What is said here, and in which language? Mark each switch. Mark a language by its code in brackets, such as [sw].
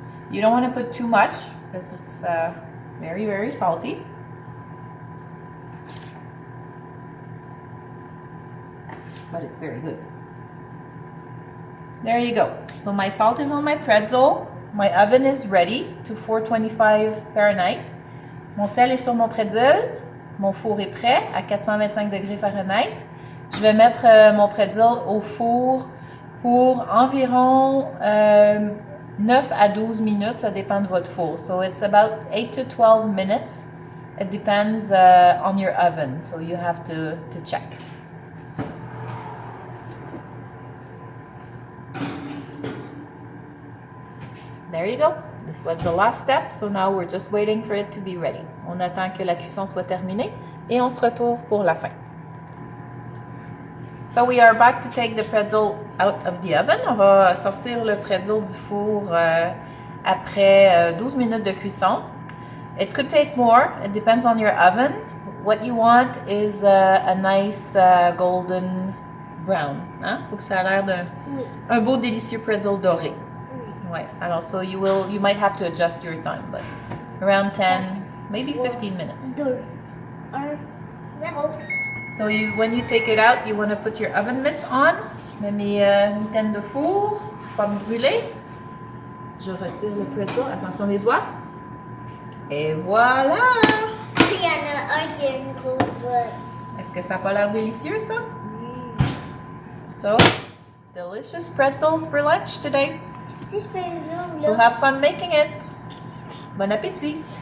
[en] You don't want to put too much because it's very, very salty. But it's very good. There you go. So my salt is on my pretzel. My oven is ready to 425 Fahrenheit. [fr] Mon sel est sur mon pretzel. Mon four est prêt à 425 degrés Fahrenheit. Je vais mettre mon pretzel au four pour environ 9 à 12 minutes. Ça dépend de votre four. [en] So it's about 8 to 12 minutes. It depends on your oven. So you have to check. There you go. This was the last step, so now we're just waiting for it to be ready. [fr] On attend que la cuisson soit terminée et on se retrouve pour la fin. [en] So we are back to take the pretzel out of the oven. [fr] On va sortir le pretzel du four après 12 minutes de cuisson. [en] It could take more. It depends on your oven. What you want is a nice golden brown. [fr] Hein? Faut que ça a l'air d'un beau délicieux pretzel doré. Ouais. [en] Alors, so you might have to adjust your time, but around 10, maybe 15 minutes. 2, 1, 0. So when you take it out, you want to put your oven mitts on. [fr] Je mets mes mitaines de four, pas me brûler. Je retire le pretzel, attention les doigts. Et voilà! Il y en a un qui a une grosse bosse. Est-ce que ça n'a pas l'air délicieux, ça? [en] So, delicious pretzels for lunch today. [fr] Si je peux les ouvrir, [en] So have fun making it. Bon appétit!